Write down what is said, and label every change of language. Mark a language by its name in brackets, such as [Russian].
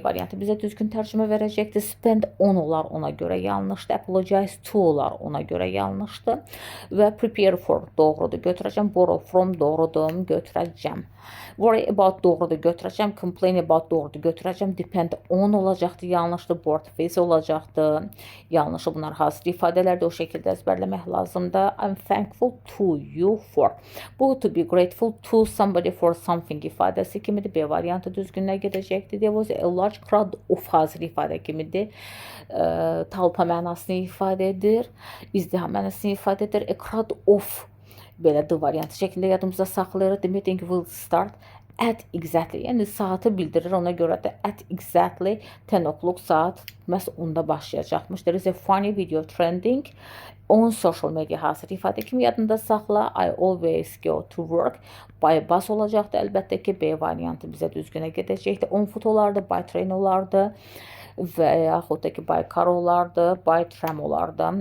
[Azerbaijani] Y variantı bizə düzgün tərcümə verəcəkdir. Spend on olar ona görə yanlışdır. Apologize to olar ona görə yanlışdır. Və prepare for doğrudur götürəcəm. Borrow from doğrudur götürəcəm. Worry about doğrudur götürəcəm. Complain about doğrudur götürəcəm. Depend on olacaqdır yanlışdır. Bored face olacaqdır yanlışı. Bunlar hazır ifadələrdir. O şəkildə əzbərləmək lazımdır. [English] I'm thankful to you for. [Azerbaijani] Bu [English] to be grateful to somebody for something [Azerbaijani] ifadəsi kimidir. B variantı düzgünlə gedəcəkdir. [English] There was a large crowd of [Azerbaijani] hazır ifadə kimidir. Talpa mənasını ifadə edir. İzdiham mənasını ifadə edir. [English] A crowd of [Azerbaijani] belə D variantı şəklində yadımızda saxlayırıq. [English] The meeting will start at exactly. [Azerbaijani] Yəni saatı bildirir. Ona görə də [English] at exactly 10 o'clock [Azerbaijani] saat məhz onda başlayacaqmış. [English] There is a funny video trending on social media [Azerbaijani] hazır ifadə kimi yadında saxla. [English] I always go to work. By bus [Azerbaijani] olacaqdı. Əlbəttə ki, B variantı bizə düzgünə gedəcəkdir. On foot olardı, by train olardı və yaxud da ki, by car olardı, by tram olardı.